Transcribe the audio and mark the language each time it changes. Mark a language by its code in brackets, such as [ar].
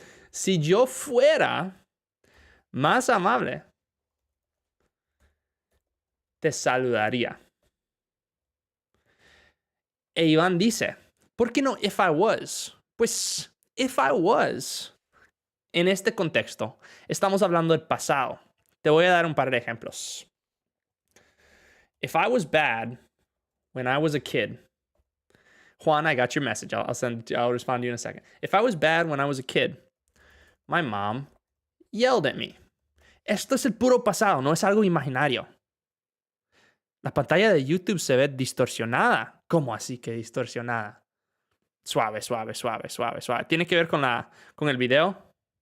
[es] Si yo fuera más amable, te saludaría. E Iván dice, ¿por qué no [en] if I was? [es] Pues, if I was, en este contexto, estamos hablando del pasado. Te voy a dar un par de ejemplos. [en] If I was bad when I was a kid. Juan, I got your message. I'll respond to you in a second. If I was bad when I was a kid, my mom yelled at me. [es] Esto es el puro pasado, no es algo imaginario. La pantalla de YouTube se ve distorsionada. ¿Cómo así que distorsionada? Suave. ¿Tiene que ver con el video?